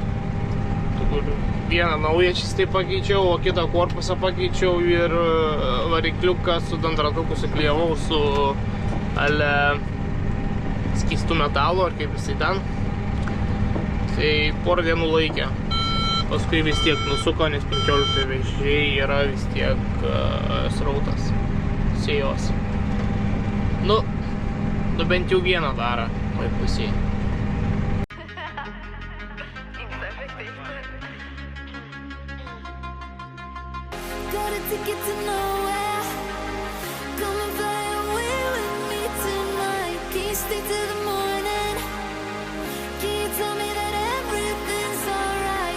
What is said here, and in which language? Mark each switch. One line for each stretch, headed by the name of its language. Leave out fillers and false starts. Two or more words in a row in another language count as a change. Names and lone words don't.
Lithuanian: Vieną naują čistai pakeičiau, o kitą korpusą pakeičiau ir varikliuką su dantratuku suklijavau su skystų metalų, ar kaip jisai ten. Tai porą dienų laikė. Paskui vis tiek nusuko, nes 15 vežiai yra vis tiek srautas sėjos. Nu bent jau vieną darą toj pusėj.
English: Got a ticket to nowhere. Come and fly away with me tonight. Can you stay till the morning? Can you tell me that everything's alright?